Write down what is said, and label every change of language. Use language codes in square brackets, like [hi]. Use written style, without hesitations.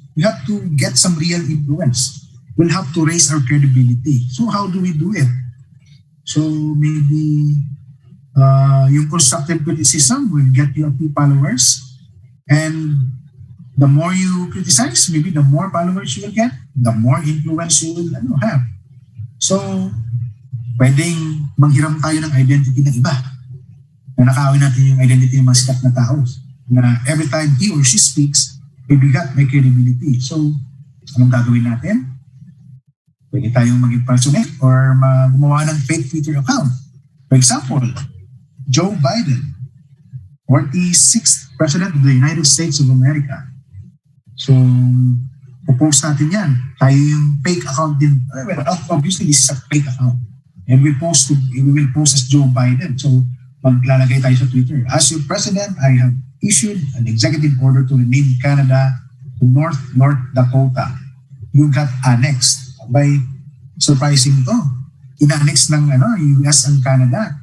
[en] We have to get some real influence. We'll have to raise our credibility. So how do we do it? So maybe yung constructive criticism will get you a few followers. And the more you criticize, maybe the more followers you will get, the more influence you will have. [tl] So pwedeng manghiram tayo ng identity ng iba. Na nakawin natin yung identity ng mga sikat na tao na [en] every time he or she speaks, [tl] may bigat, may credibility. So, anong gagawin natin? Pwede tayong mag-impersonate or gumawa ng fake Twitter account. [en] For example, Joe Biden, 46th President of the United States of America. [tl] So, popost natin yan. Tayo yung fake account din. [en] Well, obviously, this is a fake account. And we will post as Joe Biden. [tl] So, maglalagay tayo sa Twitter. [en] As your president, I have issued an executive order to rename Canada to North Dakota. You got annexed by surprising ito. [tl] In-annex ng US ang Canada.